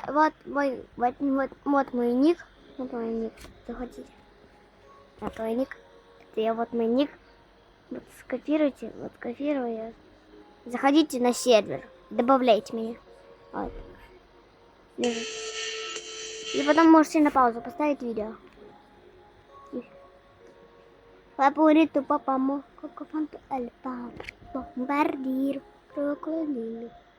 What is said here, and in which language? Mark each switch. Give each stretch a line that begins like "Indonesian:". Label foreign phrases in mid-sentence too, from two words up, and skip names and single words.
Russian: Вот мой ник. Вот мой ник. Заходите. Вот мой ник. Вот мой ник. Вот скопируйте. Вот копирую я. Заходите на сервер. Добавляйте меня. Вот. И потом можете на паузу поставить видео. Favorito papamo, coco fanto el pap, bombardier, crocodilo,